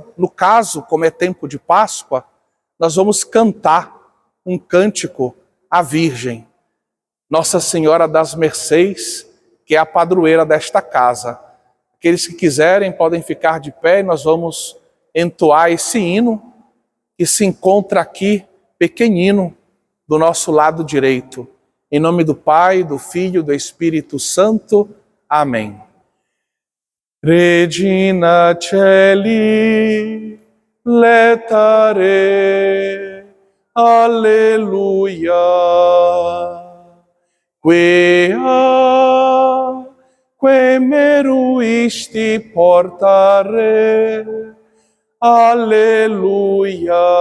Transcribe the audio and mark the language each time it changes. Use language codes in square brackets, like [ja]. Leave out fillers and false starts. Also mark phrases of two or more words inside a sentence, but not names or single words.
[pt] No caso, como é tempo de Páscoa, nós vamos cantar um cântico à Virgem, Nossa Senhora das Mercês, que é a padroeira desta casa. Aqueles que quiserem podem ficar de pé e nós vamos entoar esse hino que se encontra aqui, pequenino, do nosso lado direito. Em nome do Pai, do Filho e do Espírito Santo. Amém. [la] Regina Celi, letare, alleluia, quae meruisti portare, alleluia,